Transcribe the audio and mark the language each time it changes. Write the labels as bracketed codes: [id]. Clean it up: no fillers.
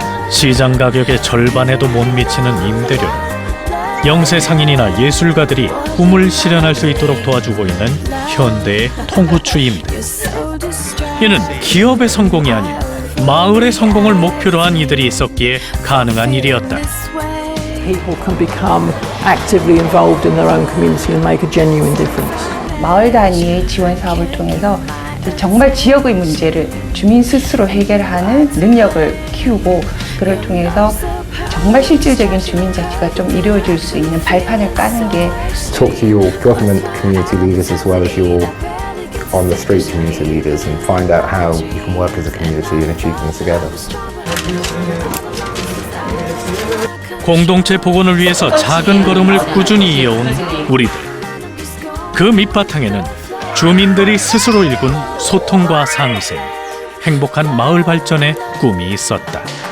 [ko] 시장 가격의 절반에도 못 미치는 임대료. 영세 상인이나 예술가들이 꿈을 실현할 수 있도록 도와주고 있는 현대의 통후추 임대. 이는 기업의 성공이 아닌 마을의 성공을 목표로 한 이들이 있었기에 가능한 일이었다. [en] People can become actively involved in their own community and make a genuine difference. [ko] 마을 단위의 지원 사업을 통해서 정말 지역의 문제를 주민 스스로 해결하는 능력을 키우고 그를 통해서 정말 실질적인 주민자치가 좀 이루어질 수 있는 발판을 까는 게 [en] Talk to your government community leaders as well as your on the street community leaders and find out how you can work as a community and achieve things together. [ko] 공동체 복원을 위해서 작은 걸음을 꾸준히 이어온 우리들. 그 밑바탕에는 주민들이 스스로 일군 소통과 상생, 행복한 마을 발전의 꿈이 있었다.